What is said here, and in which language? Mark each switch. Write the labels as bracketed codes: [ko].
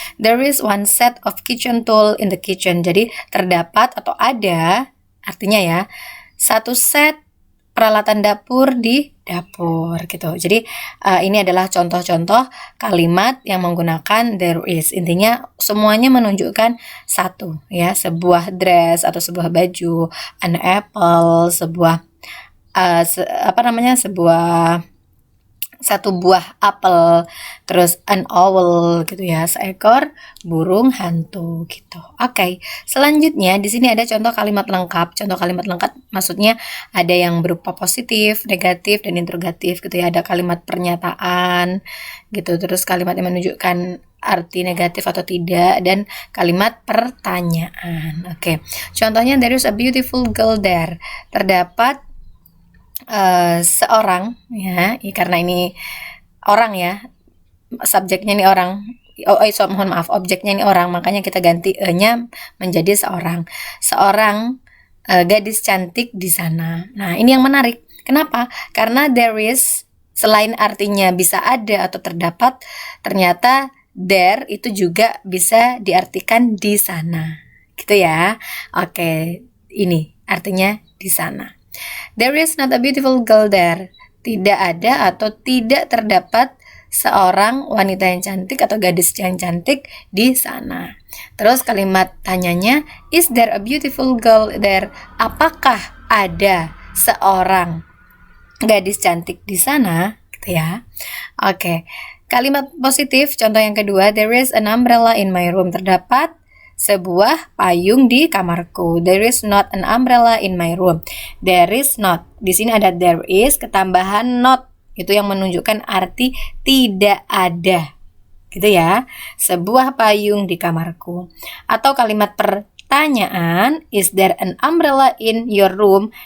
[en] There is one set of kitchen tool in the kitchen. [id] Jadi terdapat atau ada artinya ya satu set peralatan dapur di dapur gitu. Jadi ini adalah contoh-contoh kalimat yang menggunakan there is. Intinya semuanya menunjukkan satu ya, sebuah dress atau sebuah baju, [en] an apple, [id] sebuah sebuah satu buah apel, terus [en] an owl [id] gitu ya, seekor burung hantu gitu. Oke, selanjutnya di sini ada contoh kalimat lengkap. Contoh kalimat lengkap maksudnya ada yang berupa positif, negatif, dan interrogatif gitu ya. Ada kalimat pernyataan gitu, terus kalimat yang menunjukkan arti negatif atau tidak, dan kalimat pertanyaan. Oke, contohnya [en] there is a beautiful girl there. [id] Terdapat seorang ya, karena ini orang ya, subjeknya ini orang. Mohon maaf, objeknya ini orang, makanya kita ganti e-nya menjadi seorang. Seorang gadis cantik di sana. Nah, ini yang menarik. Kenapa? Karena there is selain artinya bisa ada atau terdapat, ternyata there itu juga bisa diartikan di sana. Gitu ya. Oke, ini artinya di sana. [en] There is not a beautiful girl there. [id] Tidak ada atau tidak terdapat seorang wanita yang cantik atau gadis yang cantik di sana. Terus kalimat tanyanya, [en] is there a beautiful girl there? [id] Apakah ada seorang gadis cantik di sana? Gitu ya. Oke. Kalimat positif, contoh yang kedua, [en] there is an umbrella in my room. [id] Terdapat sebuah payung di kamarku. [en] There is not an umbrella in my room. There is not. [id] Di sini ada there is ketambahan not. Itu yang menunjukkan arti tidak ada. Gitu ya. Sebuah payung di kamarku. Atau kalimat pertanyaan, [en] is there an umbrella in your room?